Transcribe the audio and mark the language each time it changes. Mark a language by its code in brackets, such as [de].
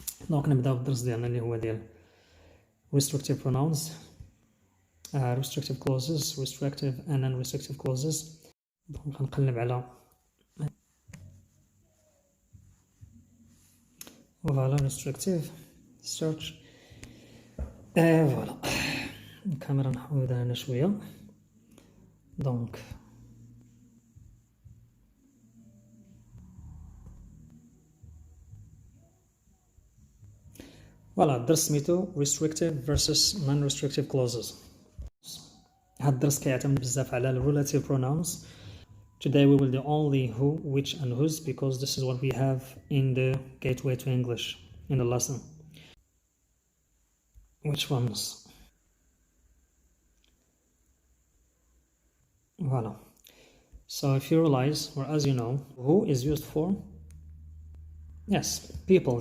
[en] دونك نبداو بالدرس ديالنا اللي هو ديال restrictive pronouns, restrictive clauses, restrictive and non-restrictive clauses. [ar] دونك غنقلب على فوالا restrictive search. فوالا الكاميرا نحودها هنا شويه. دونك فوالا الدرس سميتو restrictive versus non-restrictive clauses. هاد الدرس كيعتمد بزاف على relative pronouns. [en] Today we will do only who, which and whose because this is what we have in the gateway to English in the lesson. Which ones? Voila. So if you realize, or as you know, who is used for, yes, people.